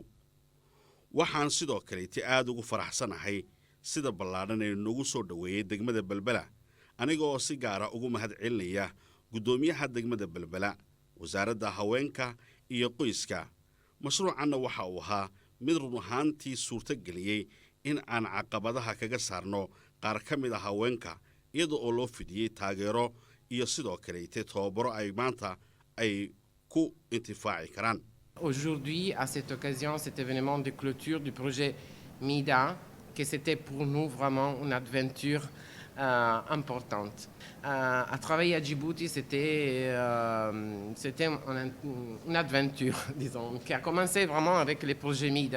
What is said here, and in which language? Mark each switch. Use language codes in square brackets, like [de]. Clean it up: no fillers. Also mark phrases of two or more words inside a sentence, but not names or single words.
[so] waxaan sidoo kale aad ugu faraxsanahay sida ballaaran ee nagu soo dhaweeyay degmada Balbala aniga oo si gaar ah ugu mahad celinaya gudoomiyaha degmada Balbala, wasaaradda haweenka iyo qoyska. mashruucanna waxa uu ahaa mid run ahaantii suurto geliyay in aan caqabadaha kaga saarno qaar ka mid ah haweenka iyada oo loo fidiyay taageero iyo sidoo kale tababaro ay maanta ay ku intifaaci karaan. [fr] Aujourd'hui, à cette occasion, cet événement de clôture du projet Miida, que c'était pour nous vraiment une aventure importante. À travailler à Djibouti, c'était une aventure, disons, qui a commencé vraiment avec les projets Miida.